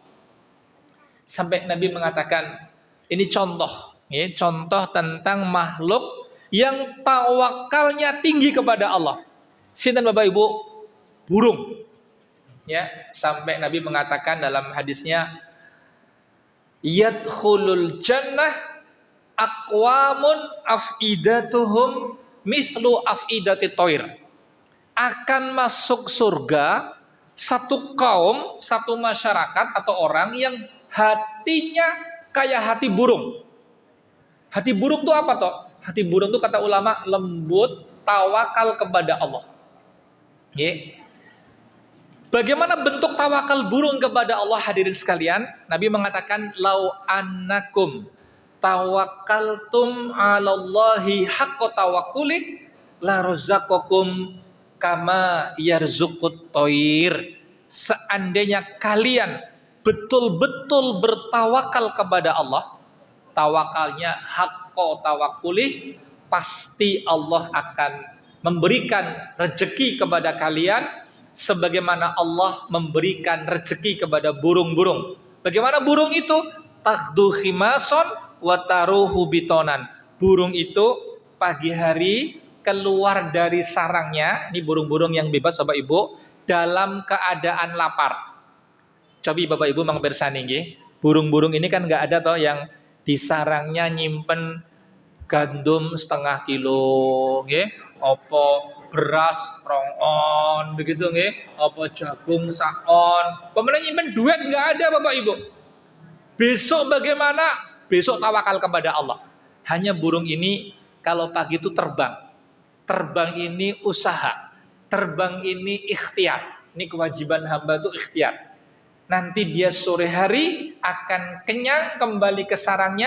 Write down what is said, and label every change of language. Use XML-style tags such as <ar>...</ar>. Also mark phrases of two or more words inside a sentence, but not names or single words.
<id>Sampai Nabi mengatakan, ini contoh, ya, contoh tentang makhluk yang tawakalnya tinggi kepada Allah. Sinten Bapak Ibu? Burung. Ya, sampai Nabi mengatakan dalam hadisnya,</id> <ar>يدخل الجنة أقوام أفئدتهم مثل أفئدة الطير.</ar> <id>Akan masuk surga satu kaum, satu masyarakat atau orang yang hatinya kayak hati burung. Hati burung itu apa toh? Hati burung itu kata ulama lembut, tawakal kepada Allah. Ya. Bagaimana bentuk tawakal burung kepada Allah hadirin sekalian? Nabi mengatakan,</id> <ar>لو أنكم توكلتم على الله حق توكله لرزقكم كما يرزق الطير.</ar> <id>Seandainya kalian betul-betul bertawakal kepada Allah, tawakalnya</id> <ar>حق توكله,</ar> <id>pasti Allah akan memberikan rezeki kepada kalian sebagaimana Allah memberikan rezeki kepada burung-burung. Bagaimana burung itu?</id> <ar>تغدو خماصا وتروح بطانا.</ar> <id>Burung itu pagi hari keluar dari sarangnya, ini burung-burung yang bebas Bapak Ibu, dalam keadaan lapar. Coba Bapak Ibu mangbersani nggih. Burung-burung ini kan nggak ada toh yang di sarangnya nyimpen gandum setengah kilo, nggih,</id> <jv>opo beras rongon</jv> <id>begitu nggih, apa jagung sakon. Pemenang nyimpen duit nggak ada Bapak Ibu. Besok bagaimana? Besok tawakal kepada Allah. Hanya burung ini kalau pagi itu terbang. Terbang ini usaha. Terbang ini ikhtiar. Ini kewajiban hamba itu ikhtiar. Nanti dia sore hari akan kenyang kembali ke sarangnya.</id>